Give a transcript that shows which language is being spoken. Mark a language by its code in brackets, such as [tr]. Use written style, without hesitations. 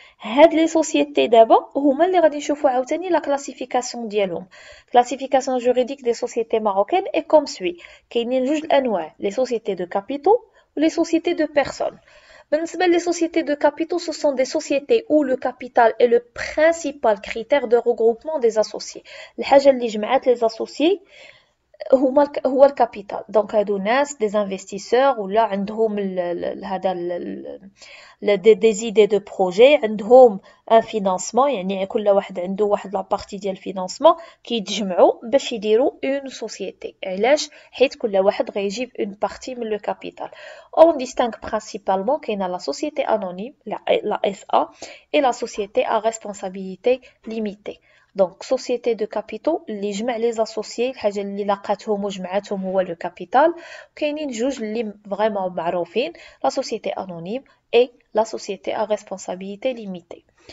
[ar] هاد les sociétés دابا هما اللي غادي نشوفوا عاوتاني [fr] la classification [ar] ديالهم. [fr] Classification juridique des sociétés marocaines est comme suit. [ar] كاينين جوج الأنواع, [fr] les sociétés de capitaux ou les sociétés de personnes. بالنسبة les sociétés de capitaux, ce sont des sociétés où le capital est le principal critère de regroupement des associés. [ar] الحاجة اللي جمعات les associés هو الكابيتال. دونك هادو ناس des investisseurs ولا عندهم هذا [fr] des idées de projet, [ar] عندهم [fr] un financement, [ar] يعني كل واحد عنده واحد لا بارتي ديال الفينانسمون كيتجمعوا باش يديروا une société. علاش؟ حيت كل واحد غيجيب [fr] une partie [ar] من le capital. [fr] On distingue principalement [ar] كاينه [fr] la société anonyme, la SA, et la société à responsabilité limitée. [ar] Donc société de capitaux اللي جمع [fr] les associés, [ar] الحاجه اللي لقاتهم وجمعاتهم هو le capital. كاينين جوج اللي [fr] vraiment معروفين, la société anonyme et la société à responsabilité limitée.